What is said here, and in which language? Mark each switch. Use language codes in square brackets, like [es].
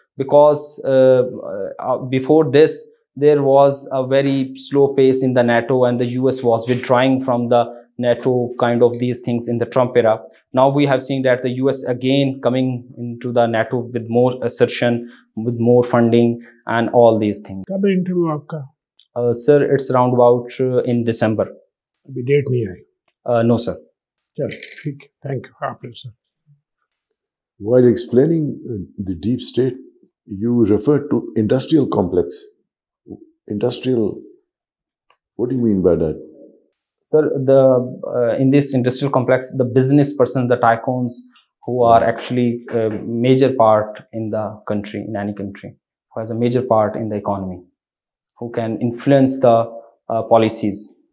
[en] because before this there was a very slow pace in the NATO, and the US was withdrawing from the NATO, kind of these things in the Trump era. Now we have seen that the US again coming into the NATO with more assertion, with more funding and all these things. [hi] कब है interview आपका? [en] Sir, it's around about in December. [hi] अभी date नहीं आई? [en] No sir. [hi] चलो ठीक है, [en] thank you [hi] आपने sir. [en] While explaining the deep state, you referred to industrial complex. Industrial, what do you mean by that? Sir, in this industrial complex, the business persons, the tycoons, who are actually a major part in the country, in any country, who has a major part in the economy, who can influence the policies.